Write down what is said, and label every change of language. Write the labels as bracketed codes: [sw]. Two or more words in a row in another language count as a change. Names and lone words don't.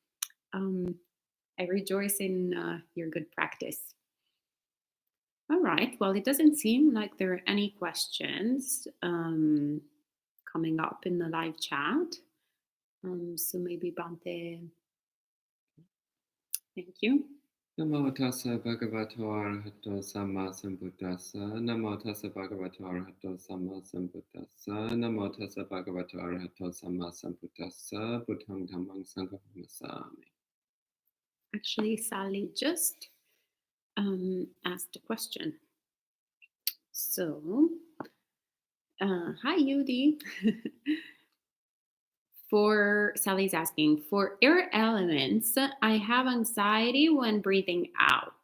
[en] I rejoice in your good practice. All right. Well, it doesn't seem like there are any questions coming up in the live chat. So maybe Bhante, thank you. [pi] Namo tassa bhagavato arahato samma sambuddhassa. Namo tassa bhagavato arahato samma sambuddhassa. Namo tassa bhagavato arahato samma sambuddhassa. Buddhang dhammang sangham namasami. [en] Actually, Sally just asked a question. So, hi, Yudi. Sally's asking, for air elements, I have anxiety when breathing out.